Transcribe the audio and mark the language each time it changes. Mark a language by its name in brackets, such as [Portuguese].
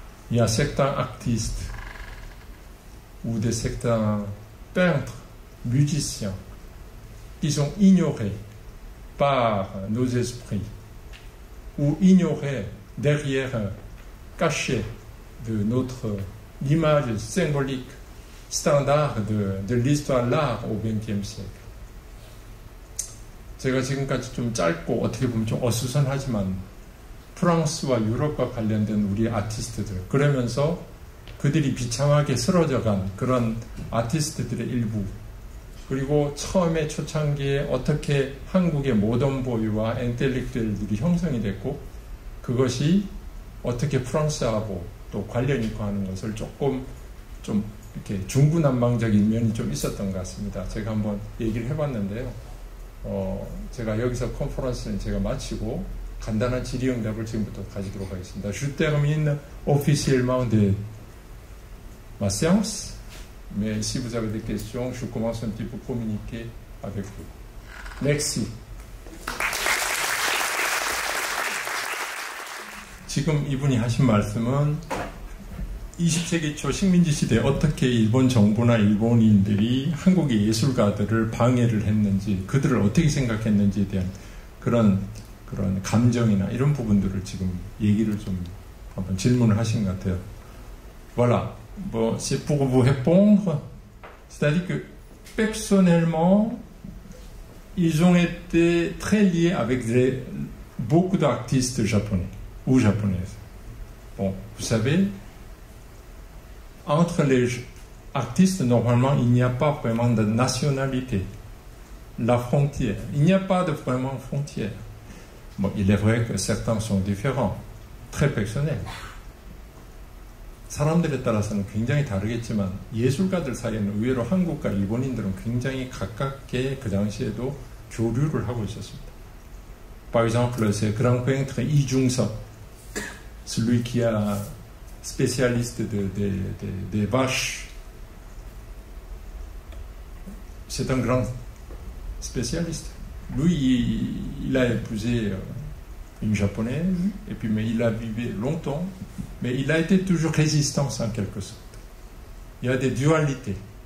[French] Il y a certains artistes ou certains peintres, musiciens qui sont ignorés par nos esprits ou ignorés derrière, cachés de notre image symbolique standard de l'histoire de l'art au XXe siècle. [Korean] 제가 지금까지 좀 짧고 어떻게 보면 좀 어수선하지만 프랑스와 유럽과 관련된 우리 아티스트들 그러면서 그들이 비참하게 쓰러져간 그런 아티스트들의 일부 그리고 처음에 초창기에 어떻게 한국의 모던 보이와 인텔렉tuel들이 형성이 됐고 그것이 어떻게 프랑스하고 또 관련 있고 하는 것을 조금 좀 이렇게 중구난방적인 면이 좀 있었던 것 같습니다. 제가 한번 얘기를 해봤는데요. 제가 여기서 컨퍼런스는 제가 마치고 간단한 질의응답을 지금부터 가지도록 하겠습니다. [French] Je termine officiellement ma séance. Mais si vous avez des questions, je commence un petit peu à communiquer avec vous. Merci. [Korean] 지금 이분이 하신 말씀은 20세기 초 식민지 시대에 어떻게 일본 정부나 일본인들이 한국의 예술가들을 방해를 했는지, 그들을 어떻게 생각했는지에 대한 그런 감정이나 이런 부분들을 지금 얘기를 좀 한번 질문을 하신 것 같아요. [French] Voilà. Bon, c'est pour vous répondre. C'est-à-dire que personnellement, ils ont été très liés avec beaucoup d'artistes japonais ou japonaises. Bon, vous savez, entre les artistes, normalement, il n'y a pas vraiment de nationalité. La frontière. Il n'y a pas de vraiment frontière. Bon, il est vrai que certains sont différents, très personnels. [Korean] 사람들에 따라서는 굉장히 다르겠지만 예술가들 사이에는 의외로 한국과 일본인들은 굉장히 가깝게 그 당시에도 교류를 하고 있었습니다. [French] Par exemple, c'est grand peintre 이중섭, celui qui est spécialiste des vaches. C'est un grand spécialiste. Lui, il a épousé une japonaise, et puis, mais il a vécu longtemps, mais il a été toujours résistant en quelque sorte. Il y a des dualités.